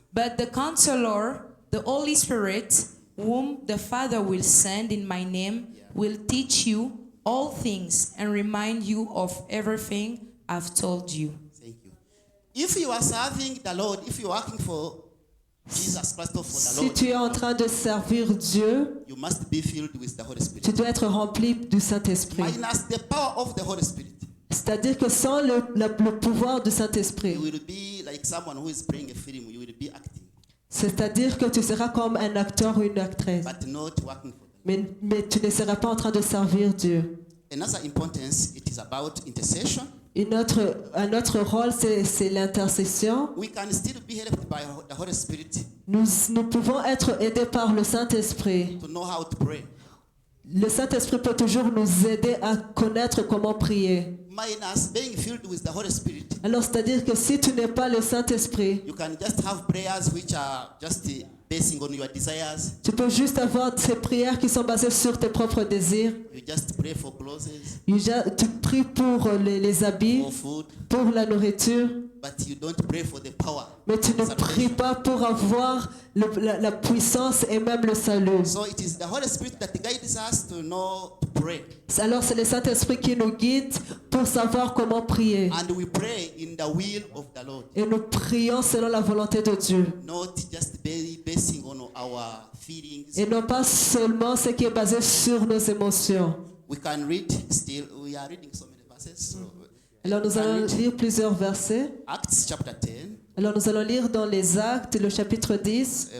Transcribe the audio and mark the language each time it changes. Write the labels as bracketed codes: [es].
[en] But the Counselor, the Holy Spirit, whom the Father will send in my name, will teach you all things and remind you of everything I've told you. Thank you. If you are serving the Lord, if you are working for Jesus Christ or for the [fr] Si [en] Lord, [fr] tu es en train de servir Dieu, [en] you must be filled with the Holy Spirit. [fr] tu dois être rempli du Saint-Esprit. [en] Minus the power of the Holy Spirit, [fr] C'est-à-dire que sans le pouvoir du [en] you [fr] Saint-Esprit, [en] will be like someone who is playing a film. You will be acting, [fr] c'est-à-dire que tu seras comme un acteur ou une actrice, [en] but not working for them. [fr] mais tu ne seras pas en train de servir Dieu. [en] Another importance, it is about intercession. [fr] Un autre rôle, c'est l'intercession. [en] We can still be helped by the Holy Spirit [fr] Nous pouvons être aidés par le Saint-Esprit. [en] to know how to pray. [fr] Le Saint-Esprit peut toujours nous aider à connaître comment prier. [en] Minus being filled with the Holy Spirit, [fr] Alors, c'est-à-dire que si tu n'es pas le Saint-Esprit, [en] you can just have prayers which are just basing on your desires. [fr] tu peux juste avoir ces prières qui sont basées sur tes propres désirs. [en] You just pray for clothes, [fr] Tu pries pour les habits, [en] for food, [fr] pour la nourriture, [en] but you don't pray for the power. [fr] mais tu ne [en] Salvation. [fr] pries pas pour avoir la puissance et même le salut. [en] So it is the Holy Spirit that guides us to know to pray. [fr] Alors c'est le Saint-Esprit qui nous guide pour savoir comment prier. [en] And we pray in the will of the Lord, [fr] Et nous prions selon la volonté de Dieu. [en] not just basing on our feelings. [fr] Et non pas seulement ce qui est basé sur nos émotions. [en] We can read still, we are reading so many verses. So [fr] Alors nous allons lire plusieurs versets. [en] Acts chapter 10, [fr] Alors nous allons lire dans les Actes, le chapitre 10,